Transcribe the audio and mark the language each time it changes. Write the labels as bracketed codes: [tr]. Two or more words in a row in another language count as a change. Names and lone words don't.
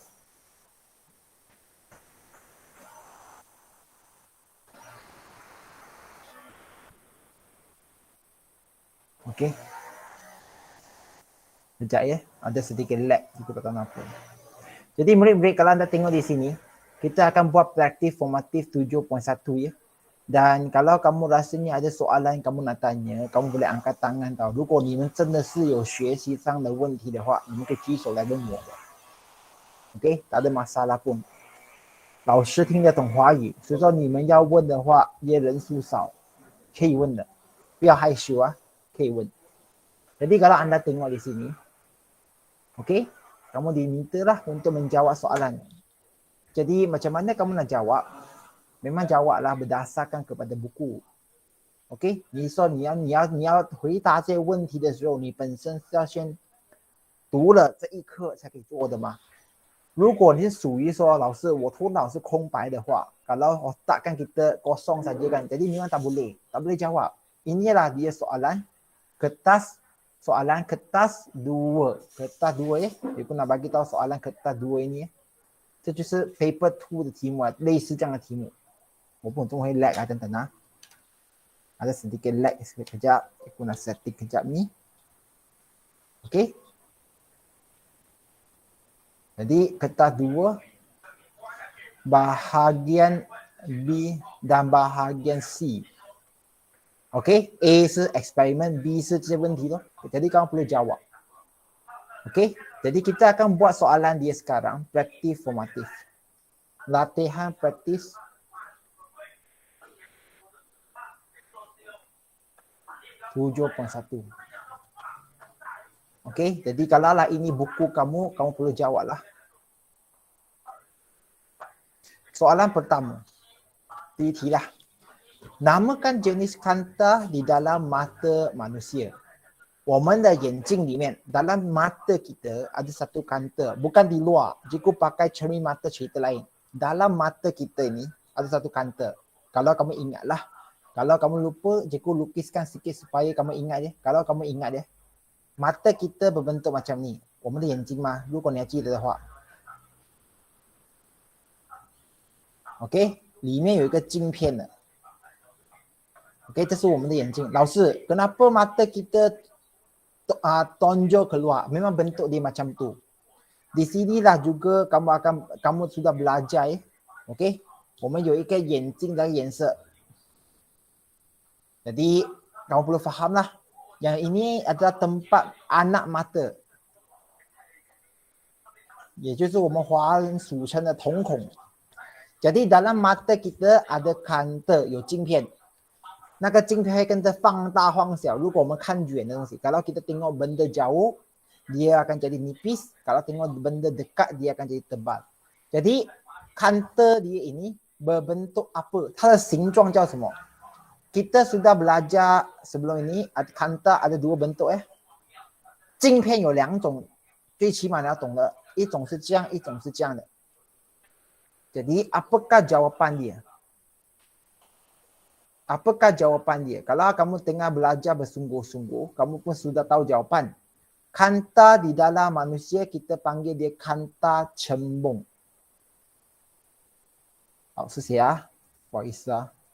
[ms] Okey. Sekejap ya, ada sedikit lag, kita tak tahu apa. Jadi murid-murid kalau anda tengok di sini, kita akan buat praktis formatif 7.1 ya. Dan kalau kamu rasanya ada soalan yang kamu nak tanya, kamu boleh angkat tangan tau. [zh] 如果你们真的是有学习上的问题的话，你们可以举手来问我的。OK， [ms] tak ada masalah pun。 [zh] 老师听得懂华语，所以说你们要问的话，也人数少，可以问的，不要害羞啊，可以问。 [ms] Jadi kalau anda tengok di sini, okey, kamu dimintalah untuk menjawab soalan. Jadi macam mana kamu nak jawab? Memang jawablah berdasarkan kepada buku. [zh] OK， 你说你要回答这些问题的时候，你本身是要先读了这一课才可以做的嘛。如果你是属于说老师我头脑是空白的话， [ms] kalau otak kan kita kosong saja kan, jadi memang tak boleh jawab. Inilah dia soalan kertas 2 ya. Dia pun nak bagi tahu soalan kertas 2 ini ya. [zh] 这就是 paper 2的题目啊，类似这样的题目。我不懂会 lag 啊，等等啊。 [ms] Ada sedikit lag sekejap. Aku nak setting kejap ni. Okey. Jadi kertas 2 bahagian B dan bahagian C. Okey, A 是 eksperimen, B [zh] 是这些问题咯。 [ms] Jadi kamu perlu jawab. Okey, jadi kita akan buat soalan dia sekarang, praktis formatif. Latihan praktis 7.1. Okey, jadi kalau lah ini buku kamu perlu jawab lah. Soalan pertama. [zh] 第一题 lah. [ms] Namakan jenis kanta di dalam mata manusia. [zh] 我们的眼睛里面 [ms] dalam mata kita ada satu kanta, bukan di luar. Jika pakai cermin mata cerita lain. Dalam mata kita ni ada satu kanta. Kalau kamu ingatlah. Kalau kamu lupa, cikgu lukiskan sikit supaya kamu ingat dia. Kalau kamu ingat dia. Mata kita berbentuk macam ni. [zh] 我们的眼睛嘛，如果你还记得的话。OK， 里面有一个镜片的。OK， 这是我们的眼睛。老师, [ms] kenapa mata kita tonjol keluar? Memang bentuk dia macam tu. Di sinilah juga kamu sudah belajar ya. [zh] OK， 我们有一个眼睛的颜色。 [ms] Jadi kamu perlu fahamlah. Yang ini adalah tempat anak mata. [zh] 也就是我们华人俗称的瞳孔。 [ms] Jadi dalam mata kita ada kanta, [zh] 有镜片。那个镜片会跟着放大放小。如果我们看远的东西， [ms] kalau kita tengok benda jauh, dia akan jadi nipis. Kalau tengok benda dekat, dia akan jadi tebal. Jadi kanta dia ini berbentuk apa? [zh] 它的形状叫什么？ [ms] Kita sudah belajar sebelum ini, kanta ada 2 bentuk ya. [zh] 镜片有2种，最起码你要懂的，一种是这样，一种是这样的。 [ms] Jadi apakah jawapan dia? Apakah jawapan dia? Kalau kamu tengah belajar bersungguh-sungguh, kamu pun sudah tahu jawapan. Kanta di dalam manusia kita panggil dia kanta cembung. [zh] 好，谢谢啊，不好意思啊。